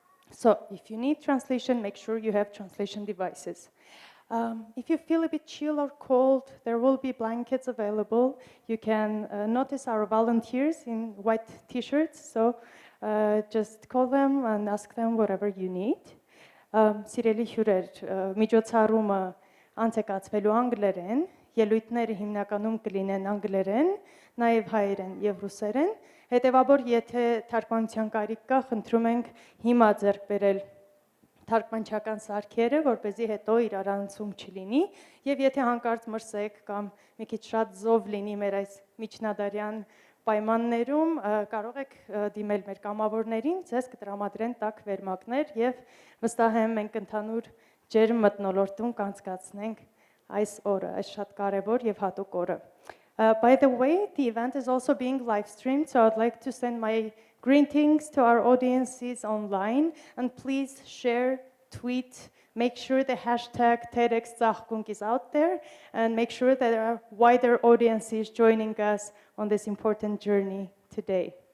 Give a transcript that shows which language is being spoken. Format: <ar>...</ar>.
<en>So if you need translation, make sure you have translation devices. If you feel a bit chill or cold, there will be blankets available. You can notice our volunteers in white t-shirts, so just call them and ask them whatever you need.</en> <hy>Սիրելի հյուրեր, միջոցառումը անցեկացվելու անգլերեն, ելույթները հիմնականում կլինեն անգլերեն, նաև հայերեն եւ ռուսերեն, հետեւաբար եթե թարգմանության կարիք կա, խնդրում ենք հիմա ձեռք բերել թարգմանչական սարքերը, որպեսզի հետո իրարանցում չլինի, եւ եթե հանկարծ մրսեք կամ մի քիչ շատ զով լինի մեր այս միջնադարյան պայմաններում, կարող եք դիմել մեր կամավորներին, ձեզ կտրամադրեն տաք վերմակներ եւ վստահ եմ մենք ընդհանուր ջերմ մթնոլորտում կանցկացնենք այս օրը, այս շատ կարեւոր եւ հատուկ օրը.</hy> <en>By the way, the event is also being live streamed, so I'd like to send my greetings to our audiences online, and please share, tweet, make sure the hashtag TEDxTsaghkunk is out there, and make sure that there are wider audiences joining us on this important journey today.</en>